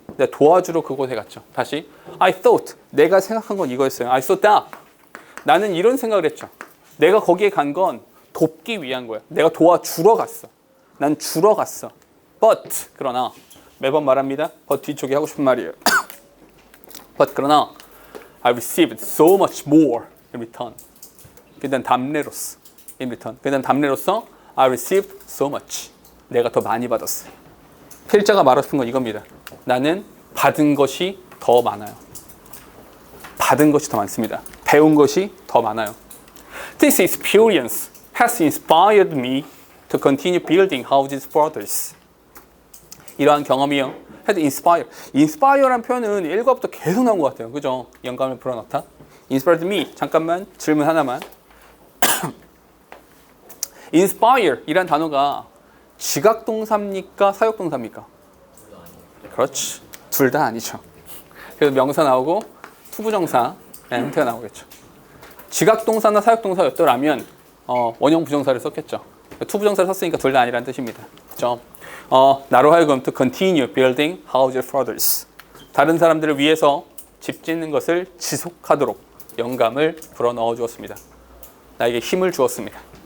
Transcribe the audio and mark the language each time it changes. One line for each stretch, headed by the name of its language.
Korean: 내가 도와주러 그곳에 갔죠. 다시
English: I thought
Korean: 내가 생각한 건 이거였어요.
English: I thought that
Korean: 나는 이런 생각을 했죠. 내가 거기에 간 건 돕기 위한 거야. 내가 도와주러 갔어. 난 주러 갔어.
English: But
Korean: 그러나 매번 말합니다.
English: but
Korean: 뒤쪽에 하고 싶은 말이에요.
English: but
Korean: 그러나
English: I received so much more in return.
Korean: 그냥 답례로서
English: in return.
Korean: 그냥 답례로서
English: I received so much.
Korean: 내가 더 많이 받았어요. 필자가 말하고 싶은 건 이겁니다. 나는 받은 것이 더 많아요. 받은 것이 더 많습니다. 배운 것이 더 많아요.
English: This experience has inspired me to continue building houses for others.
Korean: 이러한 경험이요.
English: had inspire.
Korean: inspire란 표현은 1과부터 계속 나온 것 같아요. 그죠? 영감을 불어넣다.
English: inspired me.
Korean: 잠깐만 질문 하나만. inspire 이란 단어가 지각동사입니까? 사역동사입니까? 그렇지. 둘 다 아니죠. 그래서 명사 나오고 투부정사 형태가 나오겠죠. 지각동사나 사역동사였더라면 원형 부정사를 썼겠죠. 투부정사를 썼으니까 둘 다 아니라는 뜻입니다. 그렇죠? 나로 하여금
English: to continue building houses for others.
Korean: 다른 사람들을 위해서 집 짓는 것을 지속하도록 영감을 불어넣어 주었습니다. 나에게 힘을 주었습니다.